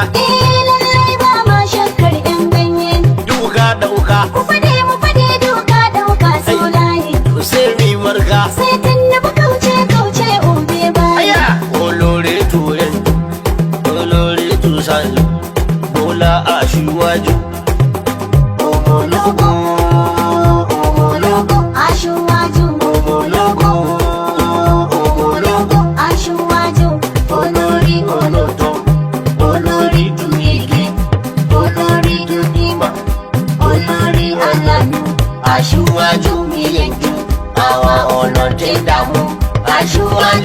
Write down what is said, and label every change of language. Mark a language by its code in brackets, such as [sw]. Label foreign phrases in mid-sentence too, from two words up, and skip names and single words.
[ha] lallai ba ma shakkar yan ganye duka dauka mu fade duka dauka solaye sai mi marka sai tunnuba kauce obe baya [yo] aya olore tuyen olore tusanju Bola Aṣíwájú omologo aṣíwájú omologo aṣíwájú olórí olótọ́ olórí dùnìgì olórí dùnìmà olórí ọlọ́nu Aṣíwájú mi yanjú àwa ọlọ́tẹ̀ dààmú Aṣíwájú